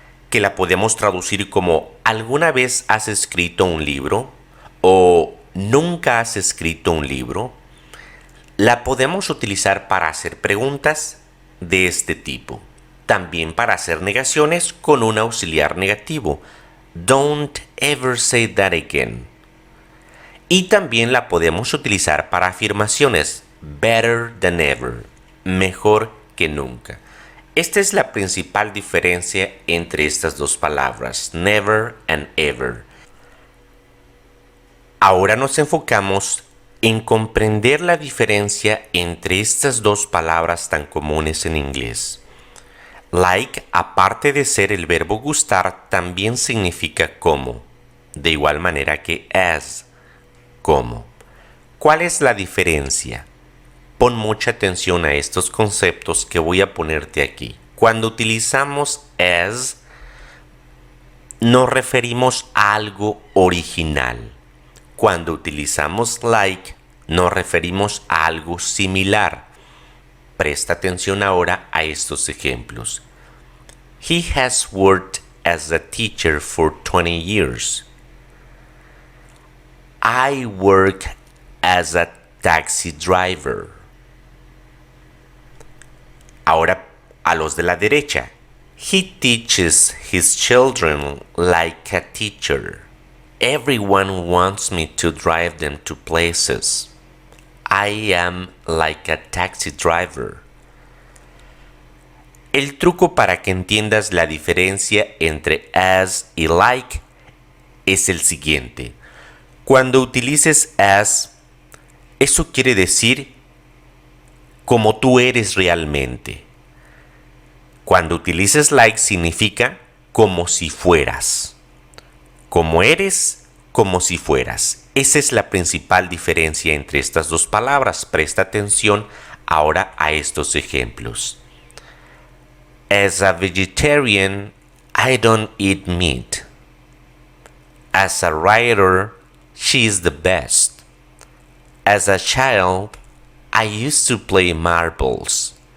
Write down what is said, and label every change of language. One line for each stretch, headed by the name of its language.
Spanish: Que la podemos traducir como ¿alguna vez has escrito un libro? O ¿nunca has escrito un libro? La podemos utilizar para hacer preguntas de este tipo. También para hacer negaciones con un auxiliar negativo.
English: Don't ever say that again.
Spanish: Y también la podemos utilizar para afirmaciones.
English: Better than ever.
Spanish: Mejor que nunca. Esta es la principal diferencia entre estas dos palabras,
English: never and ever.
Spanish: Ahora nos enfocamos en comprender la diferencia entre estas dos palabras tan comunes en inglés. Like, aparte de ser el verbo gustar, también significa como, de igual manera que as, como. ¿Cuál es la diferencia? Pon mucha atención a estos conceptos que voy a ponerte aquí. Cuando utilizamos as, nos referimos a algo original. Cuando utilizamos like, nos referimos a algo similar. Presta atención ahora a estos ejemplos.
English: He has worked as a teacher for 20 years. I work as a taxi driver. Ahora a los de la derecha. He teaches his children like a teacher. Everyone wants me to drive them to places. I am like a taxi driver.
Spanish: El truco para que entiendas la diferencia entre as y like es el siguiente. Cuando utilices as, eso quiere decir como tú eres realmente. Cuando utilices like significa como si fueras. Como eres, como si fueras. Esa es la principal diferencia entre estas dos palabras. Presta atención ahora a estos ejemplos.
English: As a vegetarian, I don't eat meat. As a writer, she is the best. As a child, I used to play marbles.